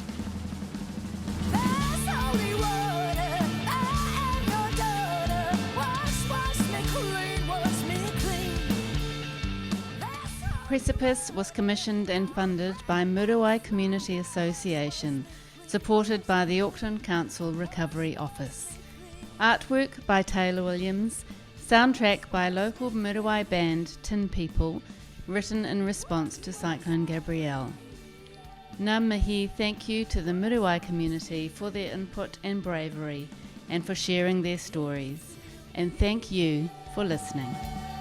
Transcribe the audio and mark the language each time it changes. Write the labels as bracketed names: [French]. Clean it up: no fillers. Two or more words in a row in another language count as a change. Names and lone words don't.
[English] Precipice was commissioned and funded by Muriwai Community Association, supported by the Auckland Council Recovery Office. Artwork by Taylor Williams, soundtrack by local Muriwai band Tin People, written in response to Cyclone Gabrielle. [Māori] Ngā mihi, [English] thank you to the Muriwai community for their input and bravery and for sharing their stories. And thank you for listening.